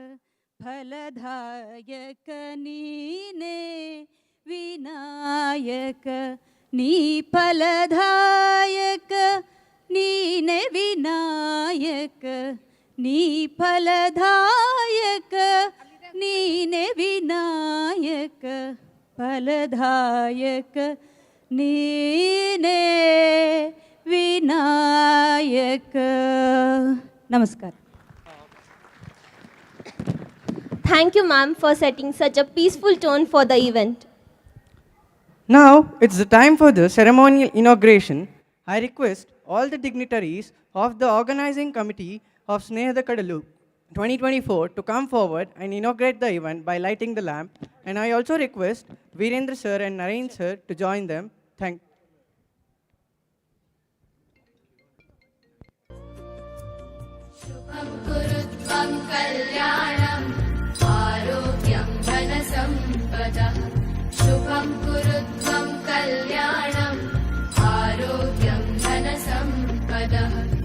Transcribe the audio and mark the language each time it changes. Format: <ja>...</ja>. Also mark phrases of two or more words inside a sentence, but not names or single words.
<kn>ಫಲದಾಯಕ ನೀನೇ ವಿನಾಯಕ ನೀ ಫಲದಾಯಕ ನೀನೇ ವಿನಾಯಕ ನೀ ಫಲದಾಯಕ ನೀನೇ ವಿನಾಯಕ ಫಲದಾಯಕ ನೀನೇ ವಿನಾಯಕ ನಮಸ್ಕಾರ.</kn> <en>Thank you, ma'am, for setting such a peaceful tone for the event. Now it's the time for the ceremonial inauguration. I request all the dignitaries of the organizing committee of Snehada Kadalu 2024 to come forward and inaugurate the event by lighting the lamp. And I also request Virendra sir and Naren sir to join them. Thank</en> <sa>शुभं कुरुत्वं कल्याणम् आरोग्यं धनसम्पदः शुभं कुरुत्वं कल्याणम् आरोग्यं धनसम्पदः</sa>